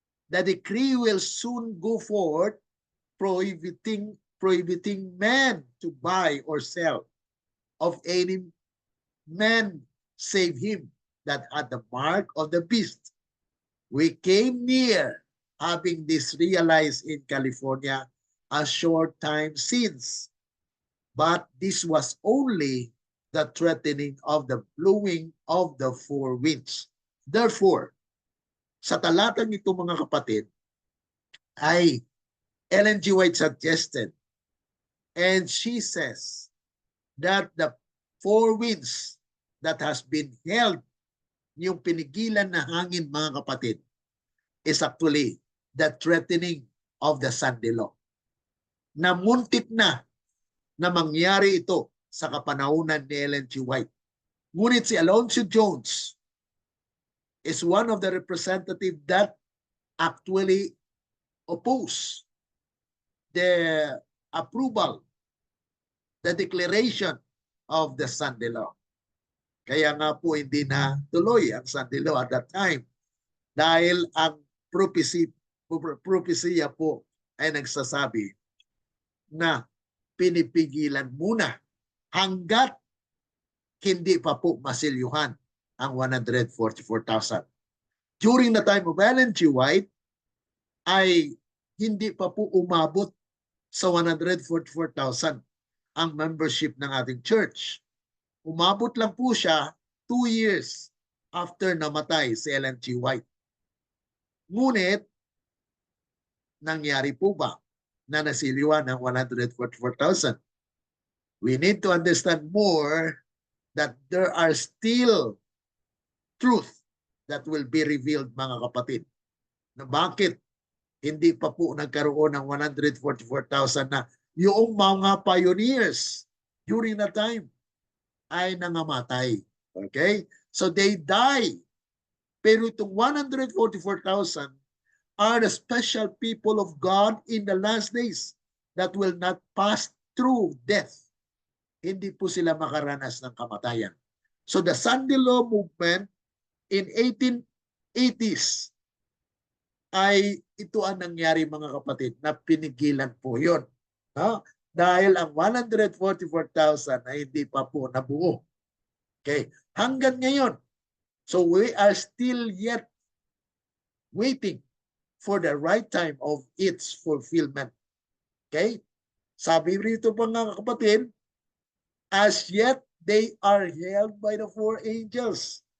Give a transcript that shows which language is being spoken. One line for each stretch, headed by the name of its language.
English: The decree will soon go forth prohibiting men to buy or sell of any man save him that had the mark of the beast. We came near having this realized in California a short time since, but this was only the threatening of the blowing of the four winds.
Filipino: Therefore, sa talatang ito mga kapatid, ay Ellen G.
English: White suggested, and she says that the four winds that has been held,
Filipino: yung pinigilan na hangin mga kapatid,
English: is actually the threatening of the Sunday law.
Filipino: Namuntik na mangyari ito sa kapanahunan ni Ellen G. White. Ngunit si
English: Alonzo Jones is one of the representatives that actually oppose the approval, the declaration of the Sunday law.
Filipino: Kaya nga po hindi na tuloy ang Sunday law
English: at that time
Filipino: dahil ang propesya po ay nagsasabi na pinipigilan muna hanggat hindi pa po masilyuhan ang 144,000.
English: During the time of Ellen G.
Filipino: White, ay hindi pa po umabot sa 144,000 ang membership ng ating church. Umabot lang po siya
English: 2 years after
Filipino: namatay si Ellen G. White. Ngunit, nangyari po ba na nasiliwan ng 144,000?
English: We need to understand more that there are still truth that will be revealed
Filipino: mga kapatid. Na bakit hindi pa po nagkaroon ng 144,000 na yung mga pioneers
English: during that time
Filipino: ay nangamatay.
English: Okay? So they die.
Filipino: Pero itong
English: 144,000 are the special people of God in the last days that will not pass through death.
Filipino: Hindi po sila makaranas ng kamatayan.
English: So the Sunday Law movement in 1880s
Filipino: ay ito ang nangyari mga kapatid na pinigilan po yun. No? Dahil ang 144,000 ay hindi pa po nabuo. Okay? Hanggang ngayon.
English: So we are still yet waiting for the right time of its fulfillment. Okay?
Filipino: Sabi rito pa mga kapatid,
English: as yet they are held by the four angels.